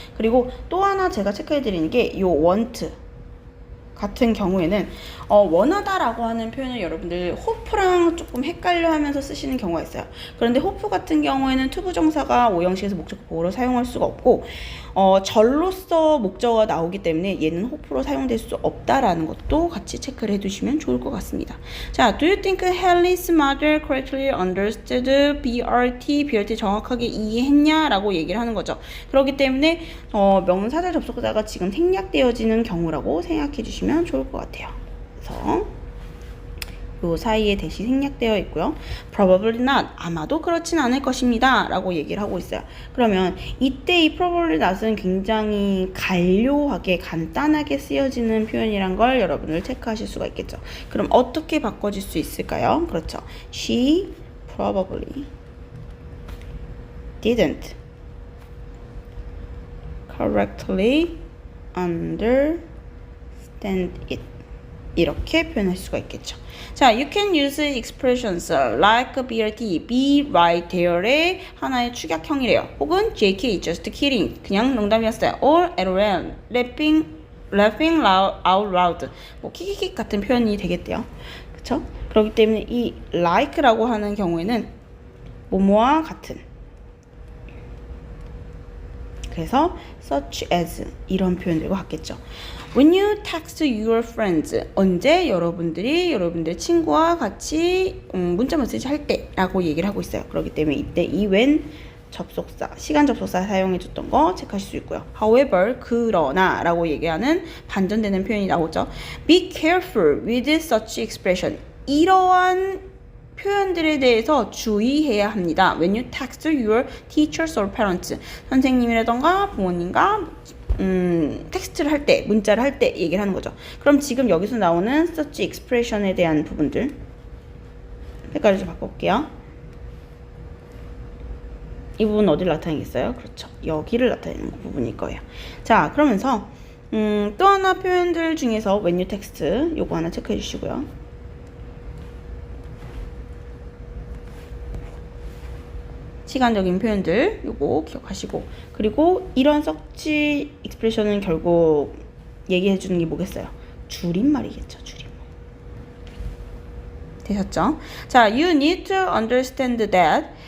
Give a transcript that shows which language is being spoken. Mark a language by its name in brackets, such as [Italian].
[Korean] 그리고 또 하나 제가 체크해 드리는 게 이 want 같은 경우에는 원하다라고 하는 표현을 여러분들 hope랑 조금 헷갈려 하면서 쓰시는 경우가 있어요. 그런데 hope 같은 경우에는 투부정사가 5형식에서 목적 보호로 사용할 수가 없고 절로서 목적어가 나오기 때문에 얘는 hope로 사용될 수 없다라는 것도 같이 체크를 해두시면 좋을 것 같습니다. [English] 자, do you think Haley's mother correctly understood BRT [Korean] 정확하게 이해했냐? 라고 얘기를 하는 거죠. 그렇기 때문에 명사절 접속사가 지금 생략되어지는 경우라고 생각해 주시면 좋을 것 같아요. 그래서 요 사이에 대시 생략되어 있고요. [English] probably not, [Korean] 아마도 그렇진 않을 것입니다 라고 얘기를 하고 있어요. 그러면 이때 이 [English] probably not [Korean] 은 굉장히 간료하게 간단하게 쓰여지는 표현이란 걸 여러분들 체크하실 수가 있겠죠. 그럼 어떻게 바꿔줄 수 있을까요? 그렇죠. [English] She probably didn't correctly understand it [Korean] 이렇게 표현할 수가 있겠죠. [English] 자, you can use expressions like BRT, be right there의 [Korean] 하나의 축약형이래요. 혹은 JK, [English] just kidding, [Korean] 그냥 농담이었어요. [English] or LOL, laughing out loud, [Korean] 뭐 키키키 같은 표현이 되겠대요. 그쵸? 그렇기 때문에 이 like라고 하는 경우에는 뭐뭐와 같은. 그래서 [English] such as [Korean] 이런 표현들과 같겠죠. [English] When you text your friends, [Korean] 언제 여러분들의 친구와 같이 문자 메시지 할 때 라고 얘기를 하고 있어요. 그렇기 때문에 이때 이 when 접속사, 시간 접속사 사용해 줬던 거 체크하실 수 있고요. [English] However, [Korean] 그러나 라고 얘기하는 반전되는 표현이 나오죠. [English] Be careful with such expression. [Korean] 이러한 표현들에 대해서 주의해야 합니다. [English] When you text your teachers or parents, [Korean] 선생님이라던가 부모님과 텍스트를 할 때, 문자를 할 때 얘기를 하는 거죠. 그럼 지금 여기서 나오는 [English] such expression [Korean] 에 대한 부분들 색깔을 좀 바꿔볼게요. 이 부분 어디를 나타내겠어요? 그렇죠. 여기를 나타내는 부분일 거예요. 자, 그러면서 또 하나 표현들 중에서 [English] when you text [Korean] 요거 하나 체크해 주시고요. 시간적인 표현들 요거 기억하시고, 그리고 이런 서치 익스프레션은 결국 얘기해 주는 게 뭐겠어요? 줄임말이겠죠. 줄임말. 되셨죠? [English] 자, you need to understand that.